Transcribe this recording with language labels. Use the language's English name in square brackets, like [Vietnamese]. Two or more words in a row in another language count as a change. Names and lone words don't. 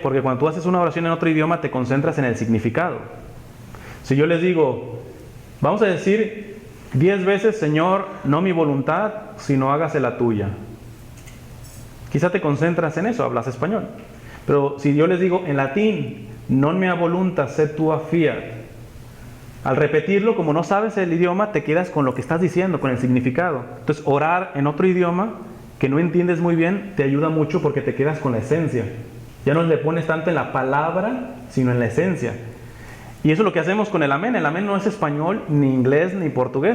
[Spanish] Porque cuando tú haces una oración en otro idioma te concentras en el significado. Si yo les digo, vamos a decir 10 veces: Señor, no mi voluntad, sino hágase la tuya. Quizá te concentras en eso, hablas español. Pero si yo les digo en latín: [Latin] non mea voluntas sed tua fiat, [Spanish] al repetirlo, como no sabes el idioma, te quedas con lo que estás diciendo, con el significado. Entonces, orar en otro idioma que no entiendes muy bien te ayuda mucho porque te quedas con la esencia. Ya no le pones tanto en la palabra, sino en la esencia. Y eso es lo que hacemos con el amén. El amén no es español, ni inglés, ni portugués.